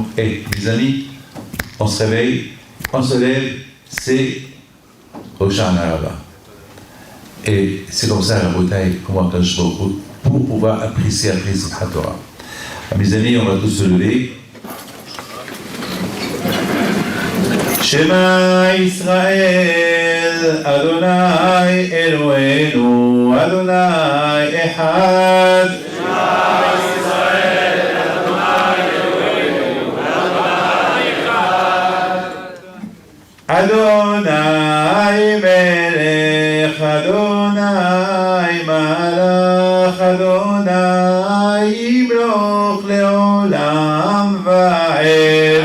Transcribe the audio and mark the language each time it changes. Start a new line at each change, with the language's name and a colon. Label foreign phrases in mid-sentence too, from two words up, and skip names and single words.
French: Hey, les amis, on se réveille, on se lève, c'est Rosh Hashanah. Et c'est comme ça la bataille pour pouvoir apprécier après Simchat Torah. Mes amis, on va tous se lever.
Hebrew: שמע ישראל, אדוני אלוהינו, אדוני אחד. אדוני מלך, אדוני מלך, אדוני ימלוך לעולם ועד.